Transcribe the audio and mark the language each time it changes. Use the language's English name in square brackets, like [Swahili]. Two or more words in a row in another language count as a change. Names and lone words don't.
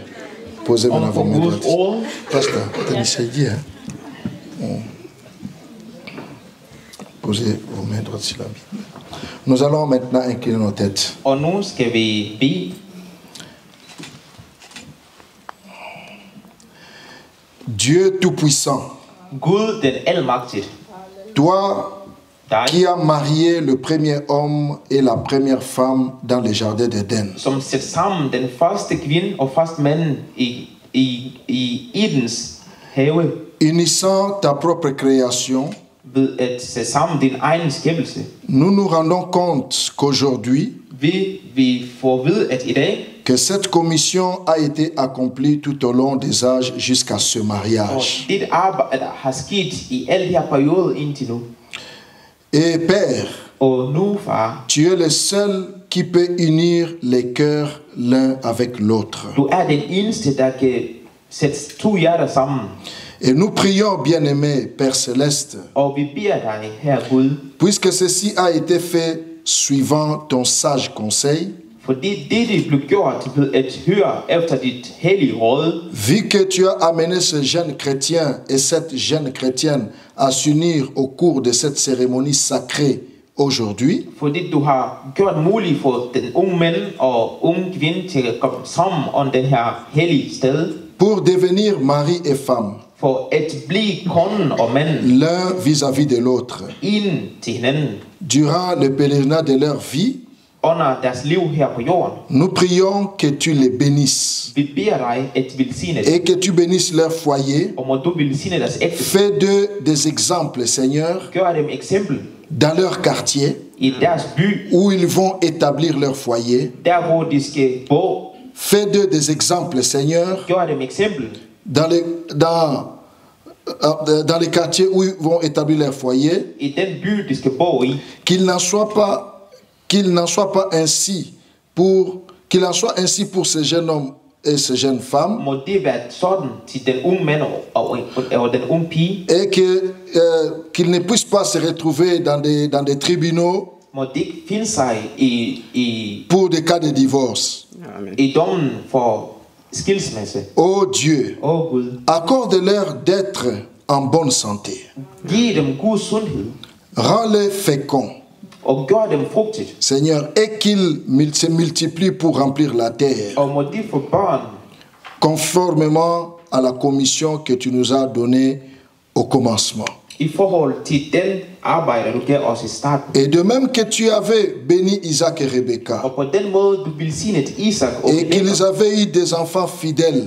[French] Posez maintenant vos mains droites. Pasteur, posez vos mains droites sur la Bible. Nous allons maintenant incliner nos têtes. [Danish] Og nu skal vi bede. [French] Dieu Tout-Puissant, [Danish] Gud den almagtige, [French] toi qui as marié le premier homme et la première femme dans le jardin d'Éden, [Danish] som sætter sammen den første kvinde og første mand i Edens have, [French] unissant ta propre création, [Danish] ved at sætte sammen din egen skabelse. [French] nous nous rendons compte qu'aujourd'hui, [Danish] Vi får ved, at i dag, [French] que cette commission a été accomplie tout au long des âges jusqu'à ce [Danish] og [French] mariage. [Danish] dit arbejde har sket i alle de her perioder indtil nu. [French] Et Père, [Danish] Og nu, far, [French] tu es le seul qui peut unir les cœurs l'un avec l'autre. [Danish] du er den eneste, der kan sætte to hjerter sammen. [French] Et nous prions, bien-aimé Père Céleste, [Danish] Og vi beder dig, her Gud, [French] puisque ceci a été fait suivant ton sage conseil, [Danish] fordi dette blev gjort ved at høre efter dit hellige råd, [French] vu que tu as amené ce jeune chrétien et cette jeune chrétienne à s'unir au cours de cette cérémonie sacrée aujourd'hui, [Danish] fordi du har gjort muligt for den unge mand og unge kvinde til at komme sammen om den her hellige sted, [French] pour devenir mari et femme, [Danish] for at blive konen og manden [French] l'un vis-à-vis de l'autre, [Danish] ind til hinanden [French] durant le pèlerinage de leur vie. [Danish] under deres liv her på jorden. [French] Nous prions que tu les bénisses [Danish] Vi beder dig at velsigne [French] et que tu bénisses leur foyer. [Danish] og må du velsigne deres ægte. [French] Fais d'eux des exemples, Seigneur, [Danish] Gør dem eksempel [French] dans leur quartier [Danish] i deres by, [French] où ils vont établir leur foyer. [Danish] der hvor de skal bo. [French] Fais d'eux des exemples, Seigneur, [Danish] Gør dem eksempel [French] dans les quartiers où ils vont établir leur foyer. [Danish] i den by, de skal bo i. [French] Qu'il n'en soit ainsi pour ce jeune homme et ces jeunes femmes, [Danish] Må det være sådan til den unge mand og den unge pige. [French] et qu'ils ne puissent pas se retrouver dans des tribunaux [Danish] Må det ikke finde sig i [French] pour des cas de divorce. [Danish] i dommen for skilsmisse. [French] Oh Dieu, [Danish] Åh Gud, [French] accorde-leur d'être en bonne santé. [Danish] giv dem god sundhed [French] Rends-les féconds, [Danish] og gør dem frugtigt. [French] Seigneur, et qu'ils se multiplient pour remplir la terre, [Danish] Og må de få børn [French] conformément à la commission que tu nous as donnée au commencement. [Danish] i forhold til den arbejde, du gav os i starten. [French] Et de même que tu avais béni Isaac et Rebecca, [Danish] Og på den måde, du velsignede Isak og [French] et qu'ils [Danish] Rebekka, [French] avaient eu des enfants fidèles,